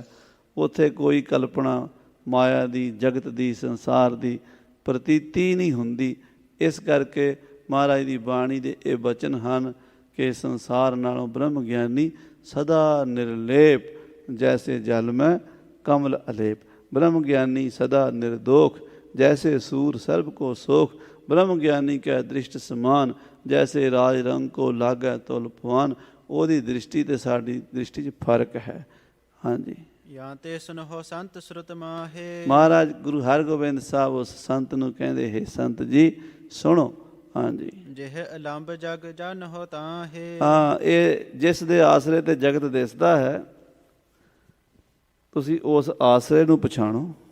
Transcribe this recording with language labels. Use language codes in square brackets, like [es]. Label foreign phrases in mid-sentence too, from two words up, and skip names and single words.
[pa] ਉੱਥੇ ਕੋਈ ਕਲਪਨਾ ਮਾਇਆ ਦੀ, ਜਗਤ ਦੀ, ਸੰਸਾਰ ਦੀ ਪ੍ਰਤੀਤੀ ਨਹੀਂ ਹੁੰਦੀ। ਇਸ ਕਰਕੇ ਮਹਾਰਾਜ ਦੀ ਬਾਣੀ ਦੇ ਇਹ ਬਚਨ ਹਨ ਕਿ ਸੰਸਾਰ ਨਾਲੋਂ ਬ੍ਰਹਮ ਗਿਆਨੀ ਸਦਾ ਨਿਰਲੇਪ, ਜੈਸੇ ਜਲ ਮੈਂ ਕਮਲ ਅਲੇਪ। [hi] ब्रह्म ज्ञानी सदा निर्दोष, जैसे सूर सर्व को सोख। ब्रह्म ज्ञानी कै दृष्ट समान, जैसे राज रंग को लागै तुल पवान। [pa] ਉਹਦੀ ਦ੍ਰਿਸ਼ਟੀ ਤੇ ਸਾਡੀ ਦ੍ਰਿਸ਼ਟੀ 'ਚ ਫਰਕ ਹੈ। ਹਾਂਜੀ, ਜਾਂ ਤੇ ਸੁਨਹੁ ਸੰਤ ਸ਼ਰੁਤ ਮਾਹੇ। ਮਹਾਰਾਜ ਗੁਰੂ ਹਰਗੋਬਿੰਦ ਸਾਹਿਬ ਉਸ ਸੰਤ ਨੂੰ ਕਹਿੰਦੇ, ਹੈ ਸੰਤ ਜੀ ਸੁਣੋ। ਹਾਂਜੀ, ਜਿਹ ਅਲੰਬ ਜਗ ਜਨ ਹੋ ਤਾਹੇ। ਹਾਂ, ਇਹ ਜਿਸ ਦੇ ਆਸਰੇ ਤੇ ਜਗਤ ਦਿਸਦਾ ਹੈ, ਤੁਸੀਂ ਉਸ ਆਸਰੇ ਨੂੰ ਪਛਾਣੋ।